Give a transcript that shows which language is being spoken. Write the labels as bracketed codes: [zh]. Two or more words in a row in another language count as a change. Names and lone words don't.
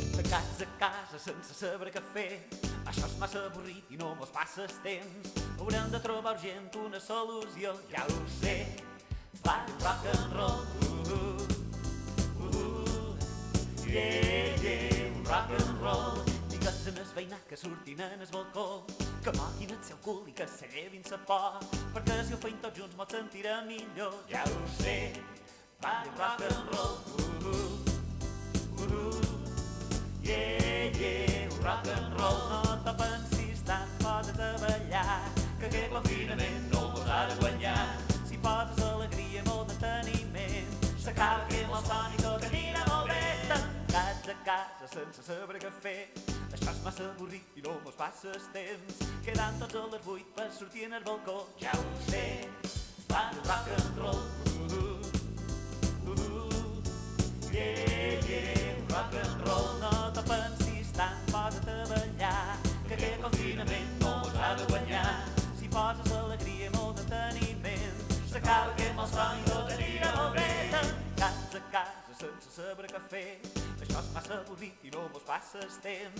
[ca] tancats a casa sense saber què fer. Això és massa avorrit i no mos passa el temps. Haurem de trobar urgent una solució, ja ho sé. Fan [en] rock and roll, yeah, yeah, [ca] un [en] rock and roll. [ca] Digues en el veïnat que surtin en el balcó, que moguin el seu cul i que se llevin sa por, perquè si ho feim tots junts mos sentirem millor, ja ho sé. Fan [en] rock and roll, yeah, yeah, [ca] un [en] rock and roll. [ca] No te pensis tant, posa't a ballar, que aquest confinament no el podràs guanyar. Si poses alegria i molt enteniment, s'acaba aquest malson i tot anirà molt bé. Tancats a casa sense saber què fer, això és massa avorrit i no mos passa el temps. Quedant tots a les 8 per sortir en el balcó, ja ho sé. Fan [en] rock and roll, yeah, yeah, [ca] un [en] rock and roll. [ca] No te pensis tant, posa't a ballar, que aquest confinament no mos ha de guanyar. Si poses alegria i molt enteniment, s'acaba aquest malson i tot anirà molt bé. Tancats a casa sense saber què fer, això és massa avorrit i no mos passa el temps.